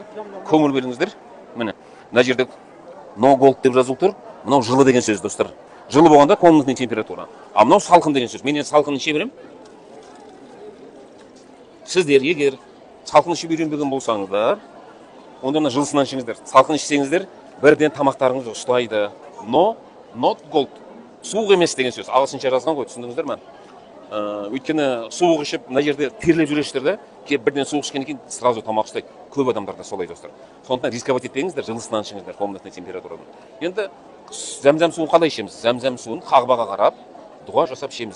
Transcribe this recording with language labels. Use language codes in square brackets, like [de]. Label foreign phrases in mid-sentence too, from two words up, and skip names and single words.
[kk] Көңіл беріңіздер. Міне мына жерде [en] no gold [kk] деп жазылып тұр. Мынау жылы деген сөз, достар. Жылы болғанда [ru] комнатный температура. [kk] А мынау салқын деген сөз. Мен енді салқын іше беремін. Сіздер егер салқын ішіп үйренбеген болсаңыздар, онда мына жылысынан ішіңіздер. Салқын ішсеңіздер, бірден тамақтарыңыз ұстайды. [en] No, not gold. [kk] Суық емес деген сөз. Ағылшынша жазған ғой, түсіндіңіздер ме? Өйткені суық ішіп, мына жерде терлеп жүресіздер де, келіп бірден суық ішкеннен кейін сразу тамақ ұстайды. Көп адамдарда солай, достар. Сондықтан рисковать етпеңіздер, жылысынан ішіңіздер, [ru] комнатный температурадан. [kk] Енді зәм-зәм суын қалай ішеміз? Зәм-зәм суын қағбаға қарап, дұға жасап ішеміз.